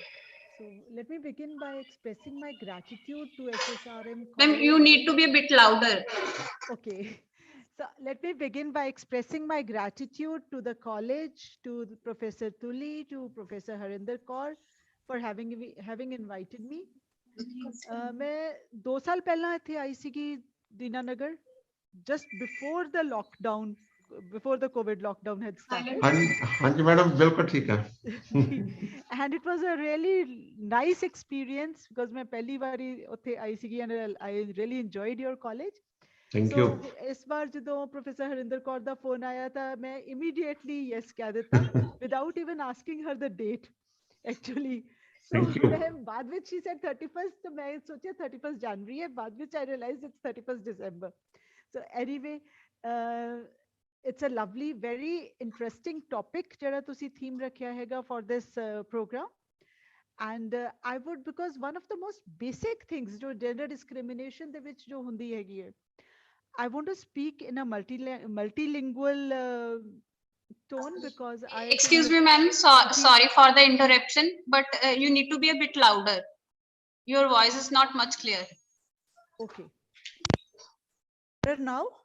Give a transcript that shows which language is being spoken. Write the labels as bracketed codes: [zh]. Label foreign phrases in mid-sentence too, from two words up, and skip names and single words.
[en] So let me begin by expressing my gratitude to SSRM Ma'am, College. you need to be a bit louder. Okay. So let me begin by expressing my gratitude to the college, to Professor Tuli, to Professor Harinder Kaur for having invited me. [pa] ਮੈਂ 2 ਸਾਲ ਪਹਿਲਾ ਇੱਥੇ ਆਈ ਸੀਗੀ ਦੀਨਾਨਗਰ [en] just before the lockdown, before the COVID lockdown had started. [pa] ਹਾਂਜੀ madam, ਬਿਲਕੁਲ ਠੀਕ ਹੈ. [en] And it was a really nice experience because [pa] ਮੈਂ ਪਹਿਲੀ ਬਾਰੀ ਉੱਥੇ ਆਈ ਸੀਗੀ [en] and I really enjoyed your college. Thank So you. [pa] ਇਸ ਵਾਰ ਜਦੋਂ ਪ੍ਰੋਫੈਸਰ ਹਰਿੰਦਰ ਕੌਰ ਦਾ ਫੋਨ ਆਇਆ ਤਾਂ ਮੈਂ [en] immediately yes [pa] ਕਹਿ ਦਿੱਤਾ [en] without even asking her the date actually. So Thank you. [pa] ਮੈਂ ਬਾਦ ਵਿੱਚ [en] she said [pa] 31st ਤਾਂ ਮੈਂ ਸੋਚਾ 31st January है, ਬਾਦ ਵਿੱਚ [en] I realized it's [pa] 31st December. [en] So anyway, it's a lovely, very interesting topic [pa] ਜਿਹੜਾ ਤੁਸੀਂ theme ਰੱਖਿਆ ਹੈਗਾ [en] for this program. And I would, because one of the most basic things ਜੋ gender discrimination [pa] ਦੇ ਵਿੱਚ ਜੋ ਹੁੰਦੀ ਹੈਗੀ ਹੈ, [en] I want to speak in a multilingual tone because I Excuse me, ma'am, sorry for the interruption, but you need to be a bit louder. Your voice is not much clear. Okay. Better now?